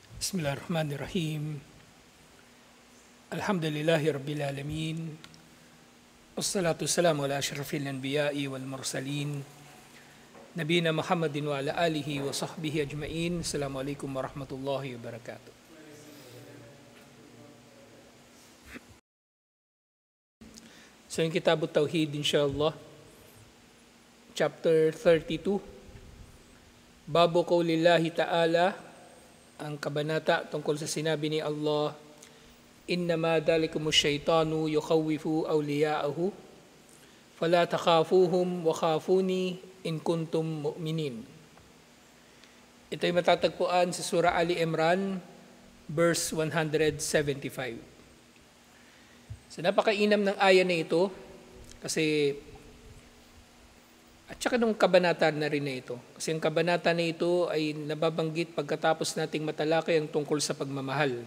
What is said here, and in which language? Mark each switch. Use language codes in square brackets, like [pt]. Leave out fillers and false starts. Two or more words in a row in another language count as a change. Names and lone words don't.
[ar] بسم الله الرحمن الرحيم. الحمد لله رب العالمين. والصلاة والسلام على أشرف الأنبياء والمرسلين. نبينا محمد وعلى آله وصحبه أجمعين. السلام عليكم ورحمة الله وبركاته. [tl] So yung Kitab Tauhid insyaAllah, [en] chapter 32, [ar] باب قول الله تعالى, [tl] ang kabanata tungkol sa sinabi ni Allah, [ar] إنما ذلكم الشيطان يخوف أولياءه فلا تخافوهم وخافون إن كنتم مؤمنين. [tl] Ito ay matatagpuan sa Surah Ali Imran, verse 175. So napakainam ng aya na ito kasi at saka nung kabanata na rin na ito. Kasi ang kabanata na ito ay nababanggit pagkatapos nating matalakay ang tungkol sa pagmamahal.